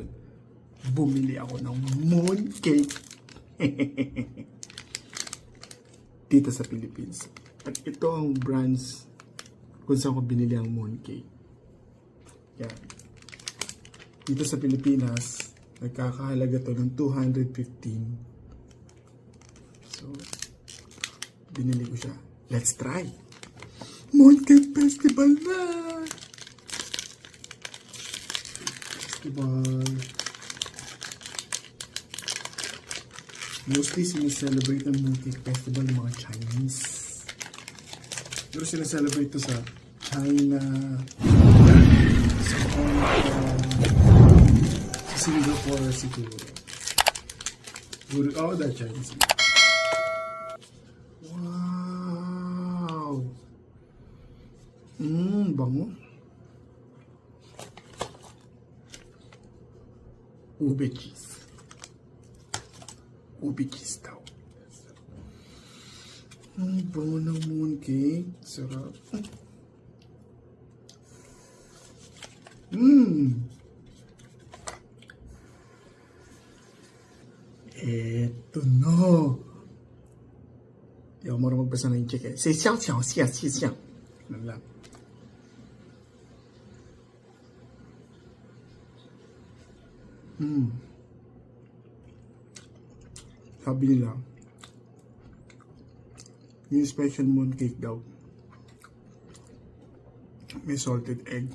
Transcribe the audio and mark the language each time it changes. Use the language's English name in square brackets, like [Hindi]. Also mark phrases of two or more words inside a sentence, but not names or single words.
[Filipino] Bumili ako ng mooncake dito sa Philippines. At ito ang brands kung saan ko binili ang mooncake. Yan. Dito sa Pilipinas, nagkakahalaga to ng 215. So, binili ko siya. [English] Let's try! [Filipino] Mooncake Festival na! Festival. Mostly sineselebrate ang Mooncake Festival ng mga Chinese. Pero sineselebrate to sa China, sa Hong Kong, sa Singapore siguro. [English] All that Chinese. Wow! [Filipino] Bango. Ube cheese. Ube cheese daw. Bango ng mooncake. Sarap. Eto no. Di ako marunong magbasa ng check eh. 香香香气象. Ano lang. Sabi nila, yung special mooncake daw, may salted egg.